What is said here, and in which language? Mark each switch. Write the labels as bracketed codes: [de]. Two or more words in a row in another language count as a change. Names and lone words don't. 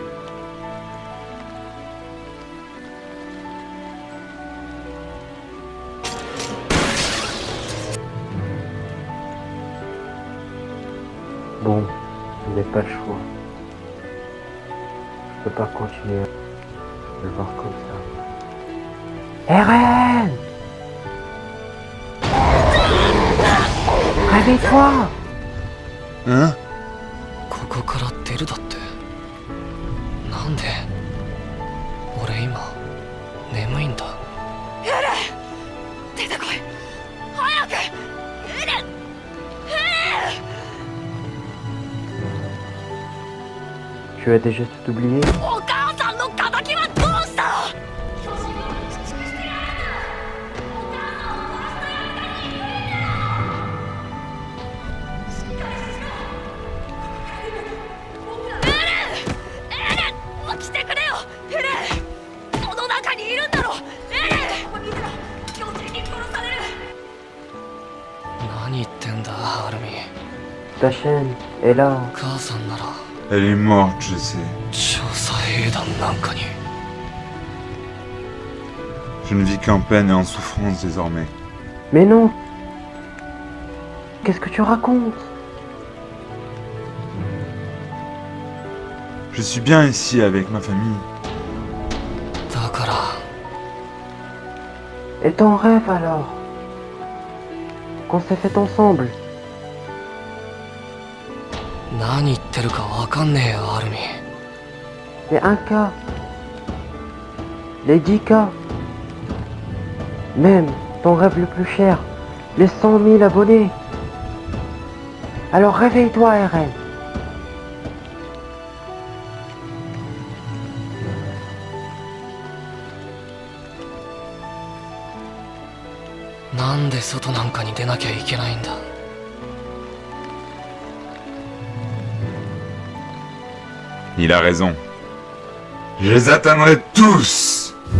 [fr] Bon, je n'ai pas le choix. Je peux pas continuer à le voir comme ça. Eren! Réveille-toi! Hein? [ja] ここから出るだって。なんで俺今眠いんだ。エレン、出てこい、早く。エレン、 [fr] Tu as déjà tout oublié? [ja] お母さんの敵はどうした？起きてくれよ、エレン。この中にいるんだろ、エレン。ここにいたら巨人に殺される。何言ってんだアルミ。 [fr] Ta chaîne est là. [ja] 母さんなら [fr] Elle est morte, je sais. [ja] 調査兵団なんかに。 [fr] Je ne vis qu'en peine et en souffrance désormais. Mais non! Qu'est-ce que tu racontes? Je suis bien ici avec ma famille. [ja] だから [fr] Et ton rêve alors? Qu'on s'est fait ensemble? [ja] 何言ってるかわかんねえよアルミ。 [fr] Les 1K, les 10K, même ton rêve le plus cher, les 100 000 abonnés. Alors réveille-toi, Eren. [ja] なんで外なんかに出なきゃいけないんだ。 [fr] Il a raison. Je les atteindrai tous!